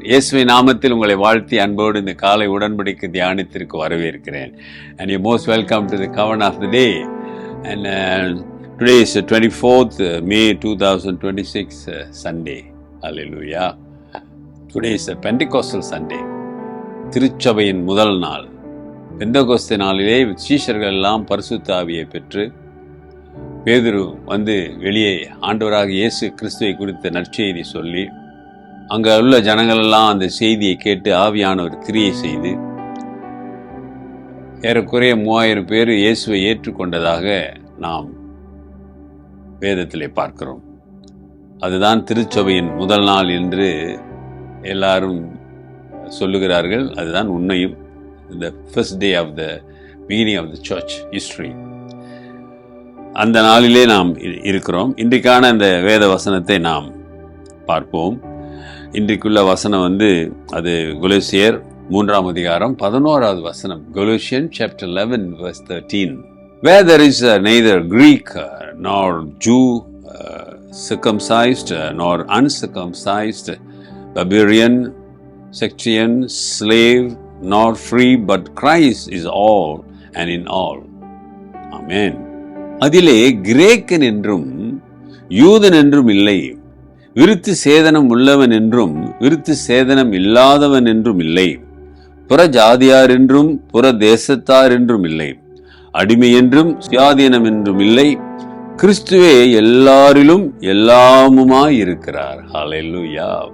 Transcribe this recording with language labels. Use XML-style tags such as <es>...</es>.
<ta>இயேசுவின் நாமத்தில் உங்களை வாழ்த்தி அன்போடு இந்த காலை உடன்படிக்கை தியானத்திற்கு வரவேற்கிறேன்.</ta> <en>And you're most welcome to the Covenant of the Day. And today is 24th May 2026 Sunday. Hallelujah. Today is a Pentecostal Sunday.</en> <ta>திருச்சபையின் முதல் நாள். பெந்தகோஸ்தே நாளிலே சீஷர்கள் எல்லாம் பரிசுத்த ஆவியை பெற்று பேதுரு வந்து வெளியே ஆண்டவராக இயேசு கிறிஸ்துவை குறித்த நற்செய்தி சொல்லி அங்கே உள்ள ஜனங்களெல்லாம் அந்த செய்தியை கேட்டு ஆவியானவர் கிரியை செய்து ஏறக்குறைய 3000 பேர் இயேசுவை ஏற்றுக்கொண்டதாக நாம் வேதத்திலே பார்க்கிறோம். அதுதான் திருச்சபையின் முதல் நாள் என்று எல்லாரும் சொல்லுகிறார்கள். அதுதான் உண்மையும்.</ta> <en>the first day of the beginning of the church history.</en> <ta>அந்த நாளிலே நாம் இருக்கிறோம். இன்றைக்கான இந்த வேத வசனத்தை நாம் பார்ப்போம். இன்றைக்குள்ள வசனம் அது கொலோசியர் 3ஆம் அதிகாரம் 11வது வசனம்.</ta> <en>Colossians chapter 11 verse 13. Where there is neither Greek nor Jew, circumcised nor uncircumcised, barbarian, Scythian, slave, nor free, but Christ is all and in all. Amen.</en> <ta>அதிலே கிரேக்கன் என்றும் யூதன் என்றும் இல்லை, விருத்து சேதனம் உள்ளவன் என்றும் விருத்து சேதனம் இல்லாதவன் என்றும் இல்லை, புற ஜாதியார் என்றும் புற தேசத்தார் என்றும் இல்லை, அடிமை என்றும் சுயாதீனம் என்றும் இல்லை, கிறிஸ்துவே எல்லாரிலும் எல்லாமுமாய் இருக்கிறார். ஹல்லேலூயா.</ta>